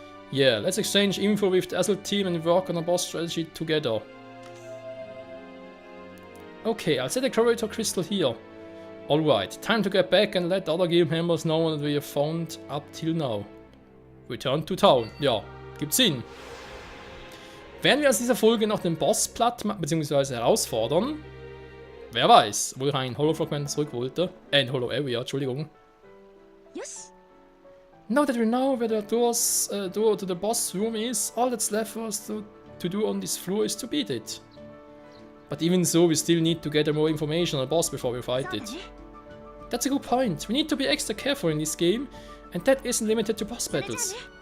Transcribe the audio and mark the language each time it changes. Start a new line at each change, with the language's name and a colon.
English: Yeah, let's exchange info with the Azul team and work on a boss strategy together. Okay, I'll set a corridor crystal here. Alright, time to get back and let the other guild members know what we have found up till now. Return to town.
German: Ja, gibt Sinn. Werden wir aus dieser Folge noch den Boss platt machen, beziehungsweise herausfordern? Wer weiß, wo ich ein Hollow-Fragment zurück wollte. Ein Hollow-Area, Entschuldigung.
English: Yes. Now that we know where the door to the boss room is, all that's left for us to do on this floor is to beat it. But even so, we still need to gather more information on the boss before we fight it. That's a good point. We need to be extra careful in this game, and that isn't limited to boss battles.